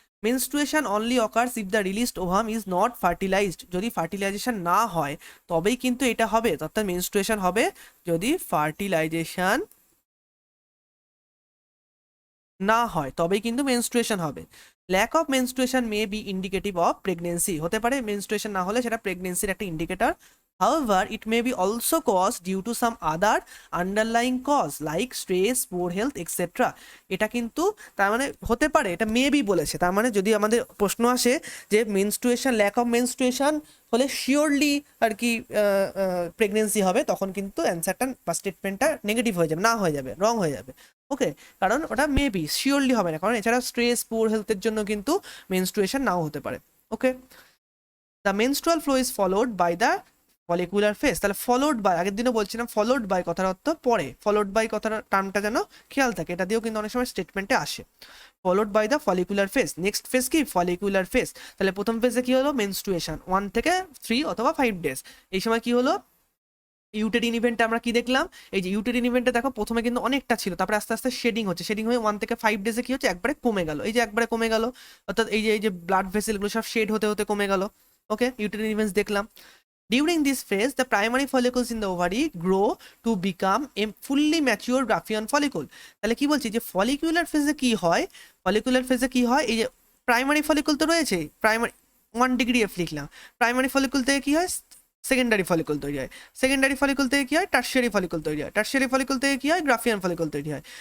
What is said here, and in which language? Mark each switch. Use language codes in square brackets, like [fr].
[en] menstruation only occurs if the released ovum is not fertilized, [bn] যদি fertilisation না হয় তবেই কিন্তু এটা হবে, অর্থাৎ মেনস্ট্রুয়েশন হবে যদি ফার্টিলাইজেশন না হয় তবেই কিন্তু মেনস্ট্রুয়েশন হবে। [en] lack of menstruation may be indicative of pregnancy, [bn] হতে পারে মেনস্ট্রুয়েশন না হলে সেটা প্রেগনেন্সির একটা indicator. [en] However, it may be also caused due to some other underlying cause like stress, poor health, etc. [bn] এটা কিন্তু তার মানে হতে পারে, এটা মেবি বলেছে, তার মানে যদি আমাদের প্রশ্ন আসে যে মেনস্ট্রুয়েশন, ল্যাক অফ মেনস্ট্রুয়েশন হলে শিওরলি আর কি প্রেগনেন্সি হবে, তখন কিন্তু অ্যান্সারটা বা স্টেটমেন্টটা নেগেটিভ হয়ে যাবে, না হয়ে যাবে, রং হয়ে যাবে। ওকে, কারণ ওটা মেবি, শিওরলি হবে না, কারণ এছাড়া স্ট্রেস, পুয়ার হেলথের জন্য কিন্তু মেনস্ট্রুয়েশন নাও হতে পারে। ওকে, [en] the menstrual flow is followed by the [bn] follicular phase, তাহলে ফলোড বাই, আগের দিনও বলছিলাম ফলোড বাই কথার অর্থ পরে, ফলোড বাই কথার টার্মটা যেন খেয়াল থাকে, এটা দিয়েও কিন্তু অনেক সময় স্টেটমেন্টে আসে। Followed by the follicular phase, next phase কি ফলিকুলার ফেজ, তাহলে প্রথম ফেজে কি হলো মেনস্ট্রুয়েশন 1 থেকে 3 অথবা 5 ডেজ, এই সময় কি হলো ইউটেরিন ইভেন্টে আমরা কি দেখলাম, এই যে ইউটেরিন ইভেন্টে দেখো প্রথমে কিন্তু অনেকটা ছিল, তারপরে আস্তে আস্তে শেডিং হচ্ছে, শেডিং হয়ে 1 থেকে 5 ডেজে কি হচ্ছে একবারে কমে গেল, এই যে একবারে কমে গেল, অর্থাৎ এই যে ব্লাড ভেসেলগুলো সব শেড হতে হতে কমে গেল। ওকে, ইউটেরিন ইভেন্টস দেখলাম। [en] During this phase, the primary follicles in the ovary grow to become a fully mature Graafian follicle. [bn] তাহলে কি বলছি যে ফলিকুলার ফেজে কি হয়, ফলিকুলার ফেজে কি হয়, এই যে প্রাইমারি ফলিকল তো রয়েছে, প্রাইমারি 1 ডিগ্রি এফ লিখলাম, প্রাইমারি ফলিকল থেকে কি হয় সেকেন্ডারি ফলিকল তৈরি হয়, সেকেন্ডারি ফলিকল থেকে কি হয় টার্সিয়ারি ফলিকল তৈরি হয়, টার্সিয়ারি ফলিকল থেকে কি হয় গ্রাফিয়ান ফলিকল তৈরি হয়।